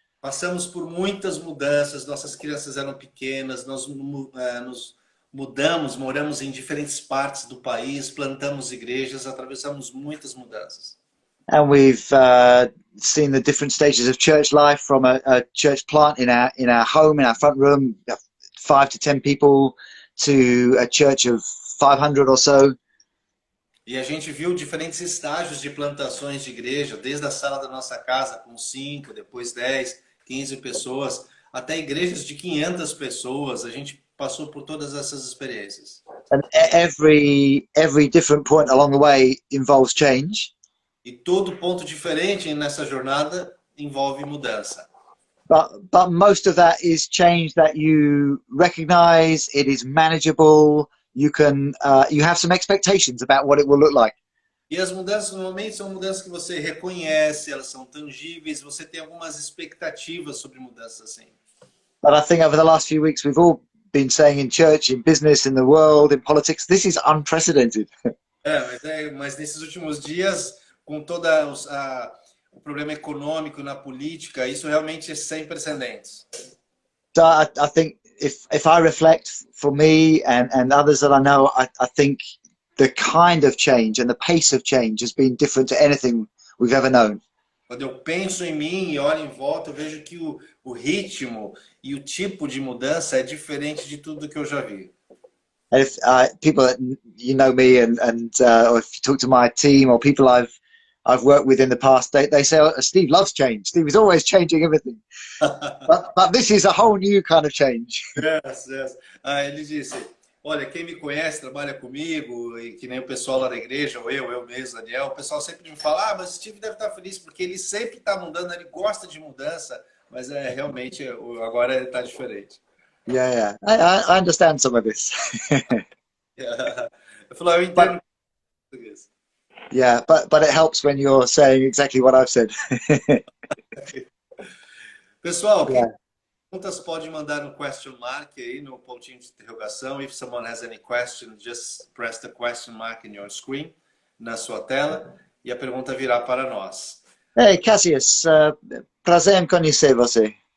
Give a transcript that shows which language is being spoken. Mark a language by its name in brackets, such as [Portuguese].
[Portuguese] Passamos por muitas mudanças, nossas crianças eram pequenas, nós nos mudamos, moramos em diferentes partes do país, plantamos igrejas, atravessamos muitas mudanças. [English] And we've seen the different stages of church life, from a church plant in our home, in our front room, 5 to 10 people, to a church of 500 or so. [Portuguese] E a gente viu diferentes estágios de plantações de igreja, desde a sala da nossa casa com 5, depois 10, 15 pessoas, até igrejas de 500 pessoas. A gente passou por todas essas experiências. [English] And every different point along the way involves change. [Portuguese] E todo ponto diferente nessa jornada envolve mudança. [English] But most of that is change that you recognize. It is manageable. You can you have some expectations about what it will look like. [Portuguese] E as mudanças normalmente são mudanças que você reconhece, elas são tangíveis, você tem algumas expectativas sobre mudanças assim. [English] But I think over the last few weeks, we've all been saying in church, in business, in the world, in politics, this is unprecedented. [Portuguese] Mas nesses últimos dias, com toda o problema econômico na política, isso realmente é sem precedentes. [English] So I think if I reflect for me and others that I know, I think the kind of change and the pace of change has been different to anything we've ever known. [Portuguese] Quando eu penso em mim e olho em volta, eu vejo que o ritmo e o tipo de mudança é diferente de tudo que eu já vi. [English] And if people that you know me or if you talk to my team or people I've worked with in the past, they say, oh, Steve loves change. Steve is always changing everything. but this is a whole new kind of change. Yes, yes. [Portuguese] Ele disse, olha, quem me conhece, trabalha comigo, e que nem o pessoal lá da igreja, ou eu mesmo, Daniel, o pessoal sempre me fala, mas o Steve deve estar feliz, porque ele sempre está mudando, ele gosta de mudança, mas realmente agora ele está diferente. [English] Yeah. I understand some of this. [Portuguese] Eu falo, eu entendo português. [English] Yeah, but it helps when you're saying exactly what I've said. [Portuguese] Pessoal, quem tem perguntas pode mandar no question mark aí, no pontinho de interrogação. [English] If someone has any question, just press the question mark in your screen, [Portuguese] na sua tela, e a pergunta virá para nós. Hey, Cassius, prazer em conhecer você.